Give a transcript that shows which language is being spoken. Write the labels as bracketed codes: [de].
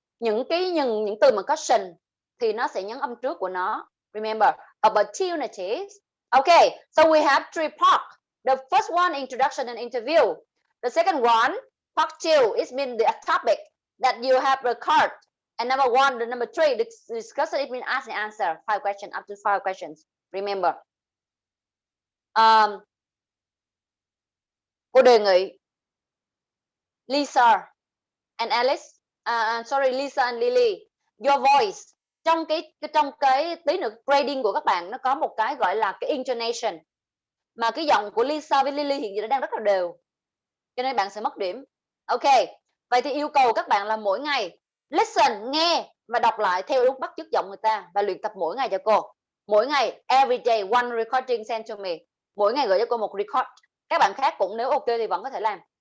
[vi] Những từ mà có shin thì nó sẽ nhấn âm trước của nó. [en] Remember, opportunities. Okay, so we have three parts. The first one, introduction and interview. The second one, part 2, it means the topic that you have recorded. And number 1, the number 3, the discussion, it means ask and answer. 5 questions, up to 5 questions. Remember. [vi] Cô đề nghị [en] Lisa and Alice, sorry, Lisa and Lily, your voice [vi] trong cái tí nữa grading của các bạn nó có một cái gọi là cái intonation, mà cái giọng của Lisa với Lily hiện giờ đang rất là đều, cho nên bạn sẽ mất điểm. Ok, vậy thì yêu cầu các bạn là mỗi ngày listen, nghe và đọc lại theo đúng bắt chước giọng người ta và luyện tập mỗi ngày cho cô. Mỗi ngày, [en] every day, one recording sent to me. [vi] Mỗi ngày gửi cho cô một record. Các bạn khác cũng nếu ok thì vẫn có thể làm.